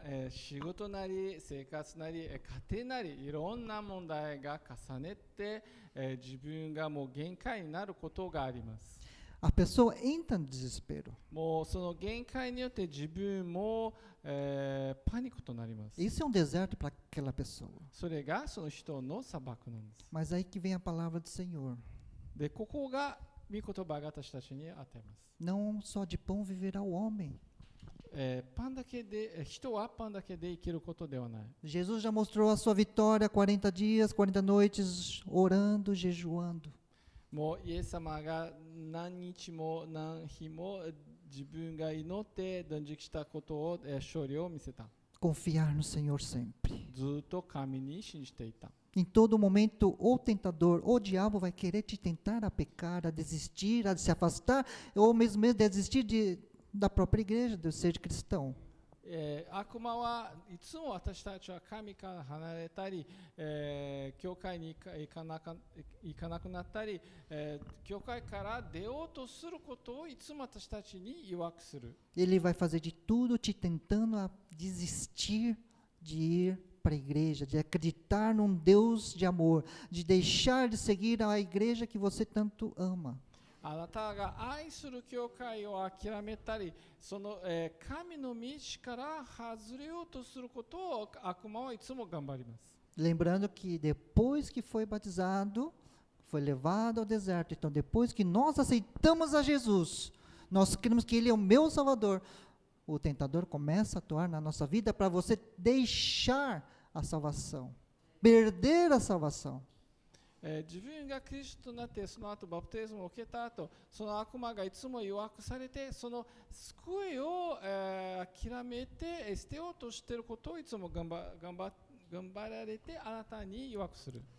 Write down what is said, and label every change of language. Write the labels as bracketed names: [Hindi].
[Japanese] 仕事なり生活なり家庭なりいろんな問題が重ねて、自分がもう限界になることがあります。 [Portuguese] A pessoa entra no desespero. [Japanese] もうその限界によって自分も、パニックとなります。 [Portuguese] Isso é um deserto para aquela pessoa. [Japanese] それがその人の砂漠なんです。 [Portuguese] Mas aí que vem a palavra do Senhor. [Japanese] で、ここが御言葉が私たちに与えます。 [Portuguese] Não só de pão viverá o homem. [Japanese] パンだけで、人はパンだけで生きることではない。 [Portuguese] Jesus já mostrou a sua vitória 40 dias, 40 noites, orando, jejuando. [Japanese] もうイエス様が何日も何日も自分が祈って断食したことを、勝利を見せた。 [Portuguese] Confiar no Senhor sempre. [Japanese] ずっと神に信じていた。 [Portuguese] Em todo momento, o tentador, o diabo vai querer te tentar a pecar, a desistir, a se afastar, ou mesmo desistir da própria igreja, de ser cristão. [Japanese] 悪魔はいつも私たちは神から離れたり、教会に行かなくなったり、教会から出ようとすることをいつも私たちに誘惑する。 [Portuguese] Ele vai fazer de tudo te tentando a desistir de ir para a igreja, de acreditar num Deus de amor, de deixar de seguir a igreja que você tanto ama. [Japanese] あなたが愛する教会を諦めたり、その、神の道から外れようとすることを悪魔はいつも頑張ります。 [Portuguese] Lembrando que depois que foi batizado, foi levado ao deserto. Então, depois que nós aceitamos a Jesus, nós cremos que Ele é o meu Salvador, o tentador começa a atuar na nossa vida para você deixar a salvação, perder a salvação. [Japanese] 自分がクリスチャンとなってその後バプテスマを受けた後、その悪魔がいつも誘惑されて、その救いを、諦めて捨てようとしていることをいつも頑張られてあなたに誘惑する。